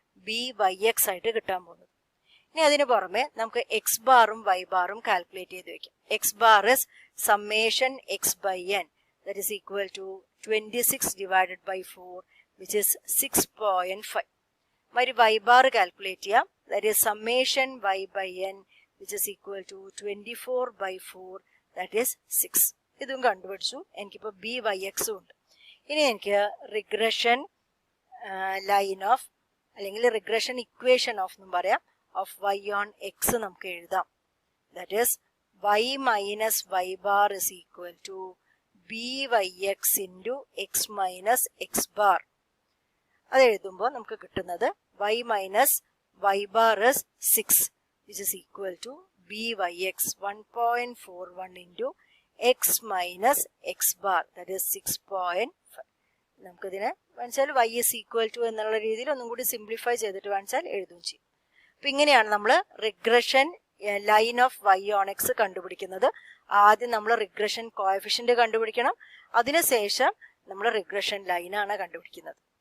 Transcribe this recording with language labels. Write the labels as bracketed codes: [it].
[ml] B Y X ആയിട്ട് കിട്ടാൻ പോകുന്നത്. ഇനി അതിന് പുറമെ നമുക്ക് എക്സ് ബാറും വൈ ബാറും കാൽക്കുലേറ്റ് ചെയ്ത് വെക്കാം. [en] X bar is summation x by n that is equal to 26 divided by 4 which is 6.5. [ml] മറ്റു വൈ ബാർ കാൽക്കുലേറ്റ് ചെയ്യാം. [en] That is summation y by n which is equal to 24 by 4 that is 6. [ml] ഇതും കണ്ടുപിടിച്ചു. എനിക്കിപ്പോൾ B Y എക്സും ഉണ്ട്. ഇനി എനിക്ക് regression line of അല്ലെങ്കിൽ റിഗ്രഷൻ ഇക്വേഷൻ ഓഫ് എന്നും പറയാം ഓഫ് വൈ ഓൺ എക്സ് നമുക്ക് എഴുതാം. [en] That is y minus y bar is equal to B y x into x minus x bar. [ml] അത് എഴുതുമ്പോൾ നമുക്ക് കിട്ടുന്നത് [en] Y minus y bar is 6 which is equal to byx 1.41 into x minus x bar that is 6.5. [ml] നമുക്കിതിനെ വെച്ചാൽ y is equal to എന്നുള്ള രീതിയിൽ ഒന്നും കൂടി സിംപ്ലിഫൈ ചെയ്തിട്ട് വെച്ചാൽ എഴുതുകയും ചെയ്യും. അപ്പൊ ഇങ്ങനെയാണ് നമ്മൾ regression line of Y on X കണ്ടുപിടിക്കുന്നത്. ആദ്യം നമ്മൾ റിഗ്രഷൻ കോഎഫിഷ്യന്റ് കണ്ടുപിടിക്കണം. അതിനുശേഷം നമ്മൾ റിഗ്രഷൻ ലൈനാണ് കണ്ടുപിടിക്കുന്നത്.